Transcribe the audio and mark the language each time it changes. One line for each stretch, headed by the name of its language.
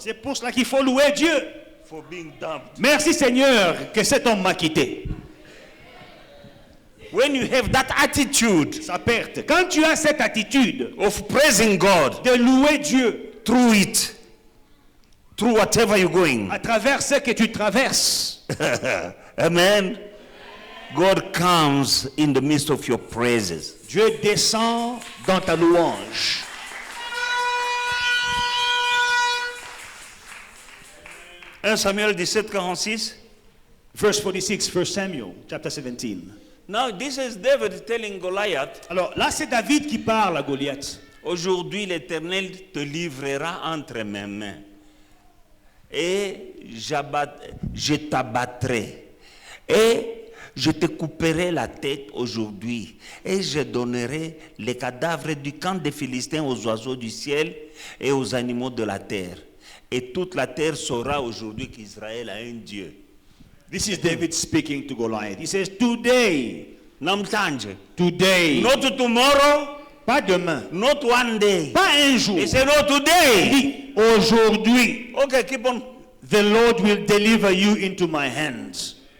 French: C'est pour cela qu'il faut louer Dieu.
English: for being dumped.
French: Merci Seigneur que cet homme m'a quitté.
English: When you have that attitude
French: Sa perte. Quand tu as cette attitude
English: of praising God
French: de louer Dieu
English: through it, through whatever you're going,
French: à travers ce que tu traverses,
English: amen, God comes in the midst of your praises.
French: Dieu descend dans ta louange.
English: 1 Samuel 17:46. Verse 46, 1 Samuel, chapter 17. Now this is David telling Goliath,
French: Alors là, c'est David qui parle à Goliath. aujourd'hui l'Éternel te livrera entre mes mains et je t'abattrai et je te couperai la tête aujourd'hui et je donnerai les cadavres du camp des Philistins aux oiseaux du ciel et aux animaux de la terre. Et toute la terre saura aujourd'hui qu'Israël a un Dieu.
English: This is David speaking to Goliath. He says, today, Namtanje. today, Not tomorrow,
French: pas demain,
English: not one day.
French: pas un jour.
English: He said, no,
French: Il
English: today.
French: dit, aujourd'hui,
English: Okay, keep on. the Lord will deliver you into my hands.